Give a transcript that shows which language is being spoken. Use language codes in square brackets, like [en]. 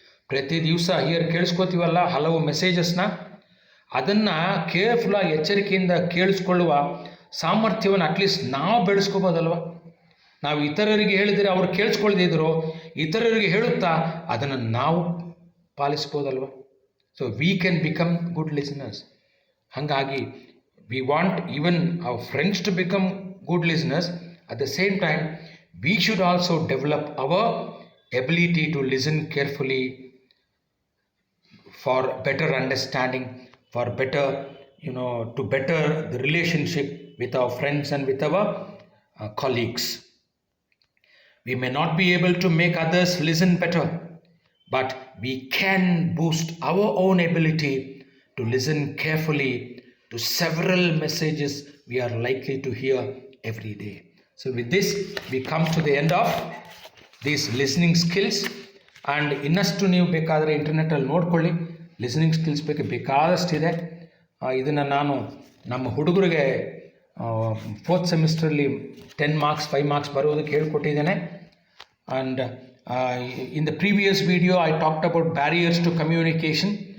[kn] ಪ್ರತಿ ದಿವಸ ಕೇಳಿಸ್ಕೋತೀವಲ್ಲ ಹಲವು ಮೆಸೇಜಸ್ನ, ಅದನ್ನು ಕೇರ್ಫುಲ್ಲಾಗಿ ಎಚ್ಚರಿಕೆಯಿಂದ ಕೇಳಿಸ್ಕೊಳ್ಳುವ ಸಾಮರ್ಥ್ಯವನ್ನು ಅಟ್ಲೀಸ್ಟ್ ನಾವು ಬೆಳೆಸ್ಕೋಬೋದಲ್ವ. ನಾವು ಇತರರಿಗೆ ಹೇಳಿದರೆ ಅವರು ಕೇಳಿಸ್ಕೊಳ್ದಿದ್ರು, ಇತರರಿಗೆ ಹೇಳುತ್ತಾ ಅದನ್ನು ನಾವು ಪಾಲಿಸ್ಬೋದಲ್ವ. [en] So we can become good listeners. [kn] ಹಾಗಾಗಿ [en] We want even our friends to become good listeners. At the same time we should also develop our ability to listen carefully for better understanding, for better, to better the relationship with our friends and with our colleagues. We may not be able to make others listen better, but we can boost our own ability to listen carefully to several messages we are likely to hear every day. So with this, we come to the end of these listening skills. [kn] And ಇನ್ನಷ್ಟು ನೀವು ಬೇಕಾದರೆ ಇಂಟರ್ನೆಟ್ಟಲ್ಲಿ ನೋಡ್ಕೊಳ್ಳಿ, listening skills ಬೇಕಾದಷ್ಟಿದೆ. ಇದನ್ನು ನಾನು ನಮ್ಮ ಹುಡುಗರಿಗೆ 4th ಸೆಮಿಸ್ಟ್ರಲ್ಲಿ 10 marks 5 marks ಬರೋದಕ್ಕೆ ಹೇಳ್ಕೊಟ್ಟಿದ್ದೇನೆ. [en] And in the previous video I talked about barriers to communication.